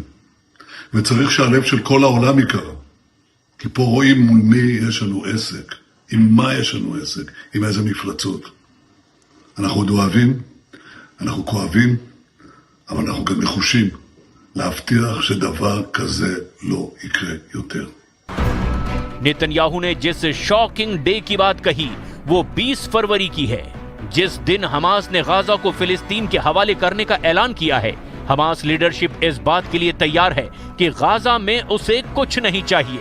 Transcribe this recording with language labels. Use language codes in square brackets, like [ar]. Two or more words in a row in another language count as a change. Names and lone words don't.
[he] וצריך שהלב של כל העולם יקרע. כי פה רואים מול מי יש לנו עסק, עם מה יש לנו עסק, עם איזה מפלצות. אנחנו עוד אוהבים, אנחנו כואבים, אבל אנחנו גם נחושים להבטיח שדבר כזה לא יקרה יותר. [hi] नेतन्याहू ने जिस [en] shocking day [hi] की बात कही वो 20 फरवरी की है, जिस दिन हमास ने गाजा को फिलिस्तीन के हवाले करने का ऐलान किया है। हमास लीडरशिप इस बात के लिए तैयार है कि गाजा में उसे कुछ नहीं चाहिए।